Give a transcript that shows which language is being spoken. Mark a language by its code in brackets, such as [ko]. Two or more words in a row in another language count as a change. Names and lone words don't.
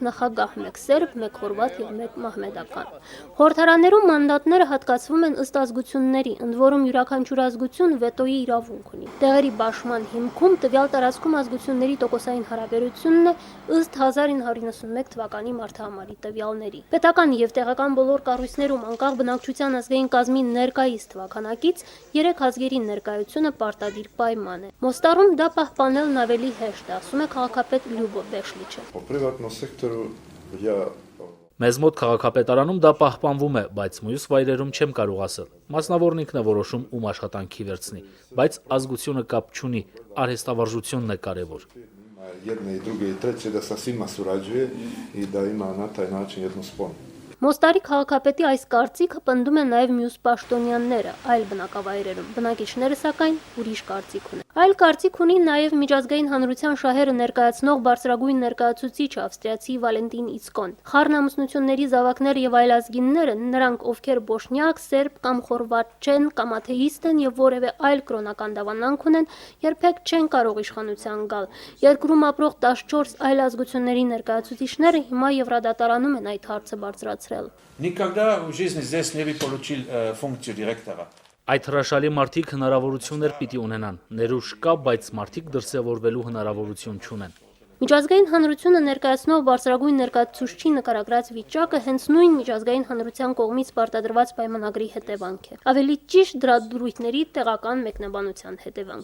[hy] նախագահ՝ 1 սերբ, 1 խորվաթ եւ 1 մահմեդական։ Խորհրդարաններում մանդատները հատկացվում են ըստ ազգությունների, ընդ որում յուրաքանչյուր ազգություն վետոյի իրավունք ունի։ Տեղերի բաշխման հիմքում տվյալ տարածքում ազգությունների տոկոսային հարաբերությունն է ըստ 1991 թվականի մարտահամարի տվյալների։ Պետական եւ տեղական բոլոր կառույցներում անկախ բնակչության ազգային կազմի ներկայիս թվականակից 3 ազգերի ներկայությունը պարտադիր պայման է։ Մոստարում դա պահպանելն ավելի հեշտ է, ասում է քաղաքապետ Լյուբո Բեշլիչը։ [ru] По приватному сектору я [hy] Մեզ մոտ քաղաքապետարանում դա պահպանվում է, բայց մյուս վայրերում չեմ կարող ասել։ Մասնավորն ինքն է որոշում ում աշխատանքի վերցնի, բայց ազգությունը կապ չունի, արհեստավարժությունն է կարևոր։ [hr] Jedne i druge i treće da sa svima surađuje i da ima na taj način jednu sponu. [hy] Մոստարի քաղաքապետի այս կարծիքը պնդում է նաև մյուս պաշտոնյաները այլ բնակավայրերում։ Բնակիչները սակայն ուրիշ կարծիք ունեն։ Այլ կարծիք ունի նաև միջազգային հանրության շահերը ներկայացնող բարձրագույն ներկայացուցիչ ավստրիացի Վալենտին Իսկոն։ Խառն ամուսնությունների զավակները եւ այլազգինները, նրանք ովքեր բոշնյակ, սերբ կամ խորվաթ չեն կամ աթեիստ են եւ որևէ այլ կրոնական դավանանք ունեն, երբեք չեն կարող իշխանության գալ։ Երկրում ապրող 14 այլ ազգությունների ներկայացուցիչները հիմա Եվրադատարանում են այդ հարցը բարձրացրել։ [ru] Никогда в жизни здесь не получил функцию директора. [hy] Այդ հրաշալի մարդիկ հնարավորություններ պիտի ունենան։ Ներուժ կա, բայց մարդիկ դրսևորվելու հնարավորություն չունեն։ Միջազգային հանրությունը ներկայացնող բարձրագույն ներկայացուցչի նկարագրած վիճակը հենց նույն միջազգային հանրության կողմից պարտադրված պայմանագրի հետևանք է։ Ավելի ճիշտ դրա դրույթների տեղական մեկնաբանության հետևանք։